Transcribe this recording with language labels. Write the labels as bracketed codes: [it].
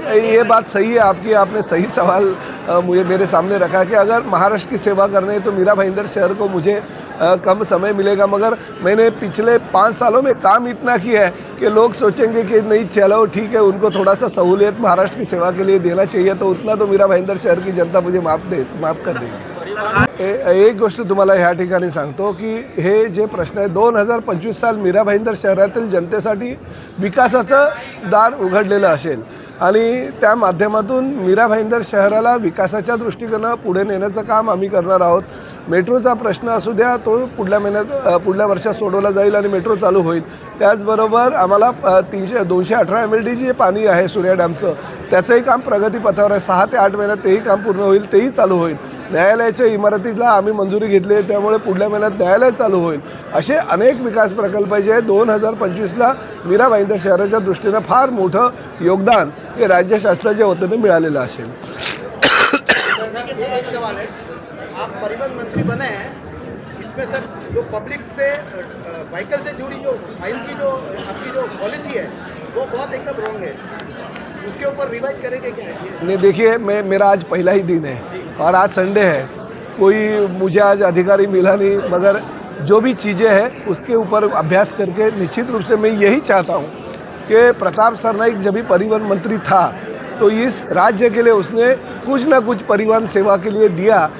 [hi] ये बात सही है आपकी, आपने सही सवाल मुझे मेरे सामने रखा कि अगर महाराष्ट्र की सेवा करनी है तो मीरा भाईंदर शहर को मुझे कम समय मिलेगा। मगर मैंने पिछले 5 सालों में काम इतना किया है कि लोग सोचेंगे कि नहीं चलो ठीक है, उनको थोड़ा सा सहूलियत महाराष्ट्र की सेवा के लिए देना चाहिए, तो उतना तो मीरा भाईंदर शहर की जनता मुझे माफ कर देगी। [mr] एक गोष्ट तुम्हाला ह्या ठिकाणी सांगतो की हे जे प्रश्न आहे 2025 साल मीरा भाईंदर शहरातील जनतेसाठी विकासाचं दार उघडलेलं असेल आणि त्या माध्यमातून मीरा भाईंदर शहराला विकासाच्या दृष्टीकोनानं पुढे नेण्याचं काम आम्ही करणार आहोत। मेट्रोचा प्रश्न असू द्या, तो पुढल्या वर्षात सोडवला जाईल आणि मेट्रो चालू होईल। त्याचबरोबर आम्हाला 218 MLD जे पाणी आहे सूर्या डॅमचं त्याचंही काम प्रगतीपथावर आहे। 6 ते 8 महिन्यात तेही काम पूर्ण होईल, तेही चालू होईल। न्यायालयाच्या इमारतीला आम्ही मंजुरी घेतली आहे, त्यामुळे पुढल्या महिन्यात न्यायालय चालू होईल। असे अनेक विकास प्रकल्प जे 2025ला मीरा भाईंदर शहराच्या दृष्टीने फार मोठं योगदान हे राज्य शासनाच्या वतीने मिळालेलं असेल। [hi] एक सवाल है, आप परिवहन मंत्री बने हैं, इसमें सर जो पब्लिक से व्हीकल से जुड़ी जो फाइन की जो आपकी जो पॉलिसी है वो बहुत एकदम रॉन्ग है, उसके ऊपर रिवाइज करेंगे क्या? नहीं देखिए, मेरा आज पहला ही दिन है और आज संडे है, कोई मुझे आज अधिकारी मिला नहीं, मगर जो भी चीज़ें हैं उसके ऊपर अभ्यास करके निश्चित रूप से मैं यही चाहता हूँ कि प्रताप सरनाईक जब भी परिवहन मंत्री था तो इस राज्य के लिए उसने कुछ ना कुछ परिवहन सेवा के लिए दिया।